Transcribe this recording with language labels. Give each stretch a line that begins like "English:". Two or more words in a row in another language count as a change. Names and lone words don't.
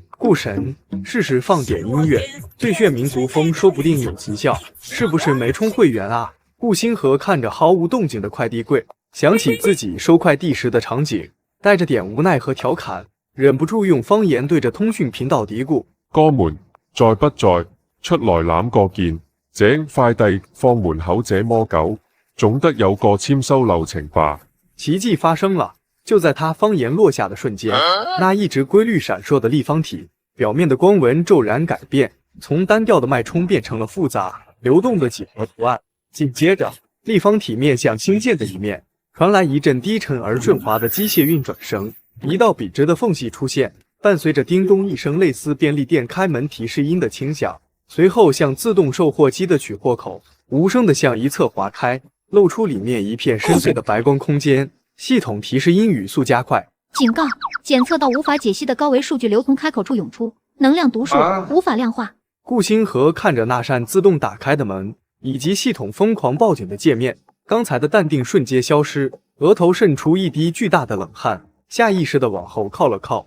Chinese: 顾神，试试放点音乐，最炫民族风说不定有奇效。是不是没充会员啊？顾星河看着毫无动静的快递柜，想起自己收快递时的场景，带着点无奈和调侃，忍不住用方言对着通讯频道嘀咕： 哥們在不在？出來攬個件，這快遞放門口這麼久，總得有個簽收流程吧？奇迹發生了！就在他方言落下的瞬間，那一直規律閃爍的立方體表面的光紋驟然改變，從單調的脈衝變成了複雜流動的幾何圖案。緊接着，立方體面向星艦的一面，傳來一陣低沉而順滑的機械運轉聲，一道筆直的縫隙出現，伴隨着叮咚一聲類似便利店開門提示音的輕響，隨後像自動售貨機的取貨口，無聲地向一側滑開，露出裡面一片深邃的白光空間。系统提示音语速加快，警告：检测到无法解析的高维数据流从开口处涌出，能量读数无法量化。顾星河看着那扇自动打开的门，以及系统疯狂报警的界面，刚才的淡定瞬间消失，额头渗出一滴巨大的冷汗，下意识地往后靠了靠。